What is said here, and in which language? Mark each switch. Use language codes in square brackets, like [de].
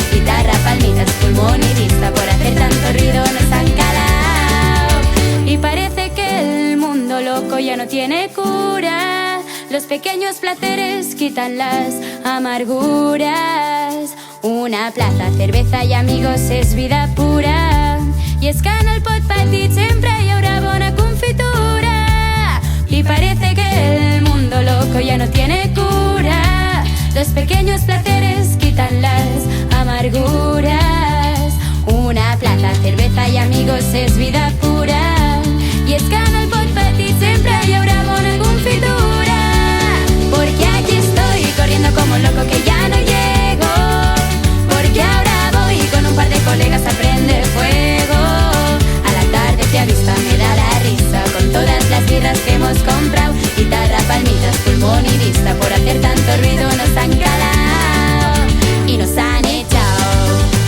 [es] Guitarra, palmitas, pulmón y vista. Por hacer tanto ruido nos han calado. Y parece que el mundo loco ya no tiene cura. Los pequeños placeres quitan las amarguras. Una plaza, cerveza y amigos es vida pura. [ca] I és que en el pot petit sempre hi haurà bona confitura. [es] Y parece que el mundo loco ya no tiene cura. Los pequeños placeres quitan las amarguras. Una plaza, cerveza y amigos es vida pura. [ca] Y és que en el pot petit sempre hi haurà bona confitura. [es] Porque aquí estoy corriendo como un loco que ya no llego. Porque ahora voy con un par de colegas a prender fuego. A la tarde que a vista me da la risa, con todas las birras que hemos comprado. Guitarra, palmitas, pulmón y vista. Por hacer tanto ruido nos han calado y nos han echado.